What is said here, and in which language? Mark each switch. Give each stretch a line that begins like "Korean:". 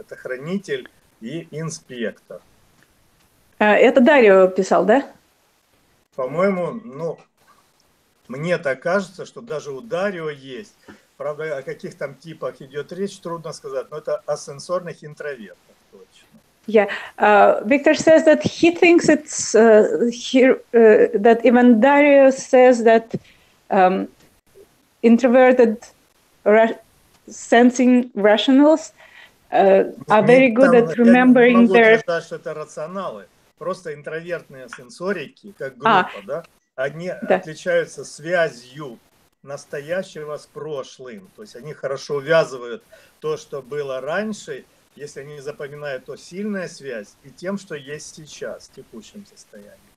Russian: Это хранитель и инспектор. Это Дарио писал, да? По-моему, мне так кажется, что даже у Дарио есть. Правда, о каких там типах идет речь, трудно сказать, но это о сенсорных интровертах точно.
English: Yeah, Viktor says that he thinks it's that even Dario says that introverted sensing rationals are very good at remembering their...
Russian: Я не могу утверждать, что это рационалы. Просто интровертные сенсорики, как группа, да, они отличаются связью настоящего с прошлым. То есть они хорошо увязывают то, что было раньше, если они запоминают, то сильная связь, и тем, что есть сейчас, в текущем состоянии.